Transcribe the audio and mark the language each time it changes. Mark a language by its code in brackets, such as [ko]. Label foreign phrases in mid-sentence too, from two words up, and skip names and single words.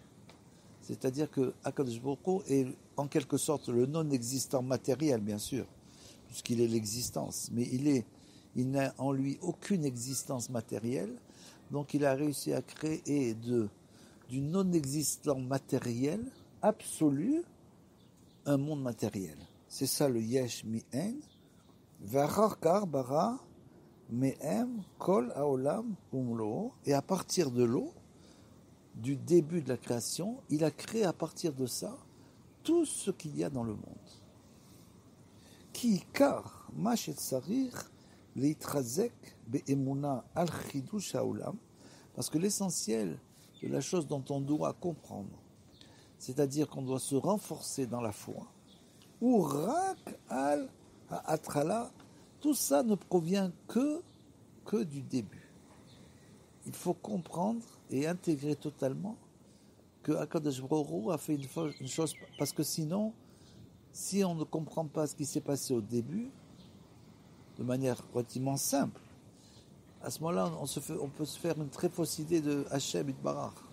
[fr] C'est-à-dire que [he] הקדוש ברוך הוא [fr] est en quelque sorte le non-existant matériel, bien sûr, puisqu'il est l'existence, mais il n'a en lui aucune existence matérielle, donc il a réussi à créer du non-existant matériel absolu un monde matériel. C'est ça le Yesh Mi'en. [he] ואחר ברא מהם כל העולם ומלואו. [fr] Et à partir de l'eau, du début de la création, il a créé à partir de ça tout ce qu'il y a dans le monde. [he] כי עיקר מה שצריך להתחזק באמונה על חידוש העולם. [fr] Parce que l'essentiel de la chose dont on doit comprendre, c'est-à-dire qu'on doit se renforcer dans la foi, ou [he] רק על ההתחלה, [fr] tout ça ne provient que du début. Il faut comprendre et intégrer totalement que [he] הקדוש ברוך הוא [fr] a fait une chose, parce que sinon, si on ne comprend pas ce qui s'est passé au début, de manière relativement simple, à ce moment-là, on peut se faire une très fausse idée de [he] השם יתברך.